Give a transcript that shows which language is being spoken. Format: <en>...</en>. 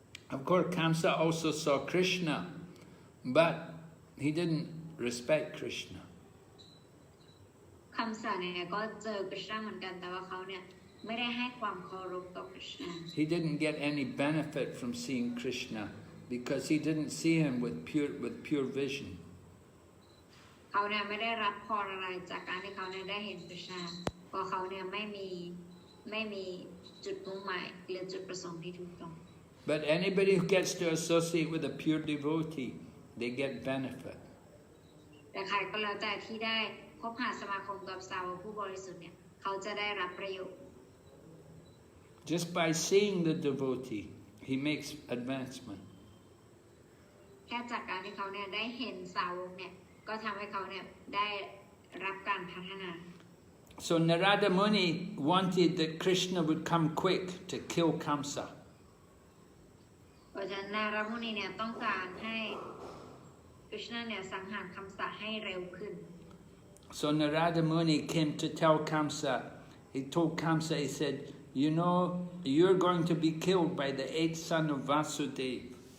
<en>Of course, Kaṁsa also saw Krishna, but he didn't respect Krishna.</en> <th>คำศัพท์เนี่ยก็เจอกฤษณะเหมือนกันแต่ว่าเขาเนี่ยไม่ได้ให้ความเคารพต่อกฤษณะ</th> <en>He didn't get any benefit from seeing Krishna because he didn't see him with pure vision.</en> <th>เขาเนี่ยไม่ได้รับพรอะไรจากการที่เขาเนี่ยได้เห็นกฤษณะเพราะเขาเนี่ยไม่มีจุดมุ่งหมายหรือจุดประสงค์ที่ถูกต้อง</th> <en>But anybody who gets to associate with a pure devotee, they get benefit.</en> <th>แต่ใครก็แล้วแต่ที่ได้คบหาสมาคมกับสาวกผู้บริสุทธิ์เนี่ยเขาจะได้รับประโยชน์</th> <en>Just by seeing the devotee, he makes advancement.</en> <th>แค่จากการที่เขาเนี่ยได้เห็นสาวกเนี่ยก็ทำให้เขาเนี่ยได้รับการพัฒนา</th> <en>So Narada Muni wanted that Krishna would come quick to kill Kaṁsa.</en> <th>เพราะฉะนั้นนารามุนีเนี่ยต้องการให้กฤษณะเนี่ยสังหารคำศัพท์ให้เร็วขึ้น</th> <en>So Narada Muni came to tell Kaṁsa, he told Kaṁsa, he said, you know, you're going to be killed by the 8th son of Vasudeva.</en>